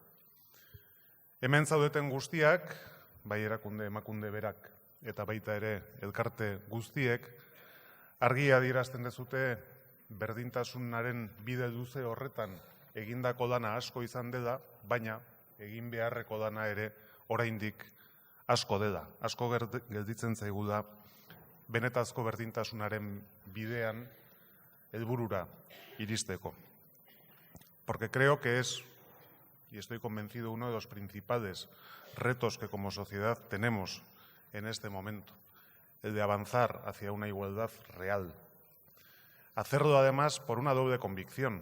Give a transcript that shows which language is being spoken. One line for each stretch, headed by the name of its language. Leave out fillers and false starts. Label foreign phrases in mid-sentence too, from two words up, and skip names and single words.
Basque: Hemen zaudeten guztiak, bai erakunde emakunde berak eta baita ere elkarte guztiek, argi adierazten dezute berdintasunaren bide luze horretan egindako lana asko izan dela, baina egin beharreko lana ere oraindik asko dela. Asko gelditzen zaigu da benetazko berdintasunaren bidean helburura iristeko.
Spanish: Porque creo que es, y estoy convencido, uno de los principales retos que como sociedad tenemos en este momento, el de avanzar hacia una igualdad real. Hacerlo además por una doble convicción.